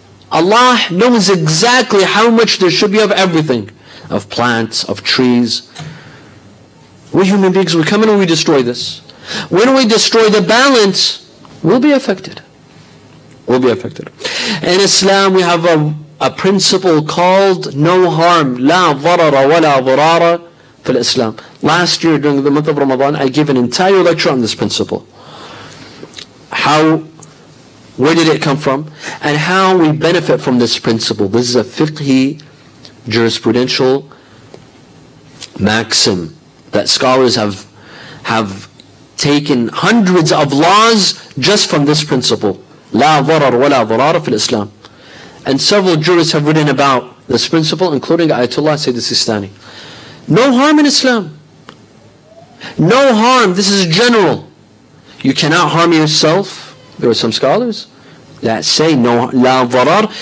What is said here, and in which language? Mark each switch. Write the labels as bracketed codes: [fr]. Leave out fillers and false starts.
[en] Allah knows exactly how much there should be of everything. Of plants, of trees. We human beings, we come in and we destroy this. When we destroy the balance, we'll be affected. We'll be affected. In Islam, we have a principle called no harm. [ar] لا ضرر ولا ضرار في الإسلام. [en] Last year, during the month of Ramadan, I gave an entire lecture on this principle. Where did it come from? And how we benefit from this principle. This is a Fiqhi jurisprudential maxim that scholars have taken hundreds of laws just from this principle. [ar] لا ضرر ولا ضرار في الإسلام. [en] And several jurists have written about this principle, including Ayatollah Sayyid Sistani. No harm in Islam. No harm. This is general. You cannot harm yourself. There are some scholars that say no, la darar.